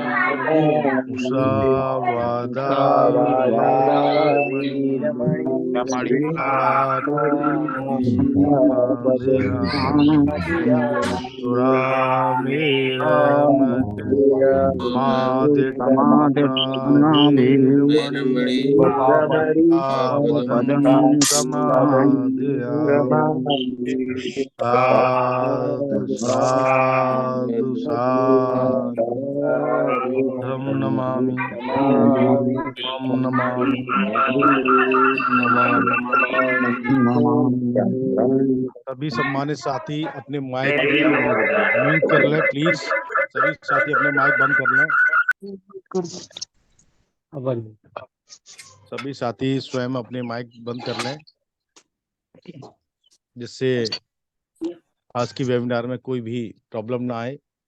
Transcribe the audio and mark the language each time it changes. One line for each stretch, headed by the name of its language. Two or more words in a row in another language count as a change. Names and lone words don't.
Pali: मुसावादा वेरमणि सिक्खापदं समादयामि सुरामेरमद्यमादिटना वीरमणि सिक्खापदं समादयामि साधु साधु साधु बुद्धं नमामि बुद्धं नमामि नमामि।
Hindi: सभी सम्मानित साथी अपने
English: mic mute
Hindi: कर लें प्लीज। सभी साथी अपने माइक बंद कर लें। सभी साथी स्वयं अपने माइक बंद कर लें, जिससे आज की वेबिनार में कोई भी प्रॉब्लम ना आए।